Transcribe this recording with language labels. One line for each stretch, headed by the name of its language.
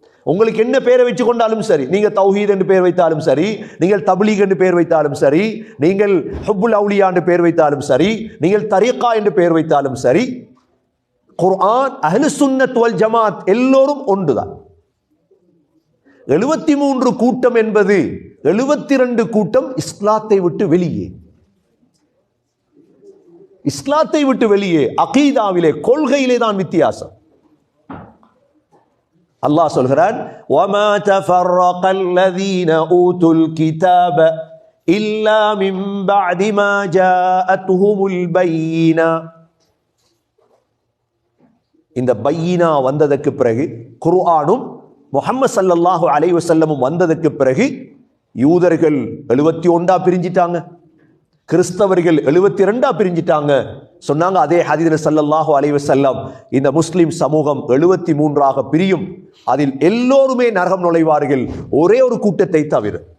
Tamil: உங்களுக்கு என்ன பேரை வச்சு கொண்டாலும் சரி, நீங்க தௌஹீத் என்று பேர் வைத்தாலும் சரி, நீங்கள் தப்லீக் என்று பேர் வைத்தாலும் சரி, நீங்கள் ஹுப்புல் அவுலியா என்று பேர் வைத்தாலும் சரி, நீங்கள் தரீகா என்று பேர் வைத்தாலும் சரி, குர்ஆன் அஹ்லு சுன்னத் வல் ஜமாத் எல்லோரும் ஒன்றுதான். 73 கூட்டம் என்பது 72 கூட்டம் இஸ்லாத்தை விட்டு வெளியே. இஸ்லாத்தை விட்டு வெளியே, அகீதாவிலே, கொள்கையிலே தான் வித்தியாசம். அல்லாஹ் சொல்கிறான்,
Arabic: وَمَا تَفَرَّقَ الَّذِينَ أُوتُوا الْكِتَابَ إِلَّا مِنْ بَعْدِ مَا جَاءَتْهُمُ الْبَيِّنَةُ.
Tamil: இந்த பையினா வந்ததற்கு பிறகு, குர்ஆனும் முஹம்மது ஸல்லல்லாஹு அலைஹி வஸல்லமும் வந்ததற்கு பிறகு யூதர்கள் 71 பிரிஞ்சிட்டாங்க, கிறிஸ்தவர்கள் 72 பிரிஞ்சிட்டாங்க. சொன்னாங்க அதே ஹதீஸ்ல ஸல்லல்லாஹு அலைஹி வஸல்லம், இந்த முஸ்லிம் சமூகம் 73 பிரியும், அதில் எல்லோருமே நரகம் நுழைவார்கள், ஒரே ஒரு கூட்டத்தை தவிர.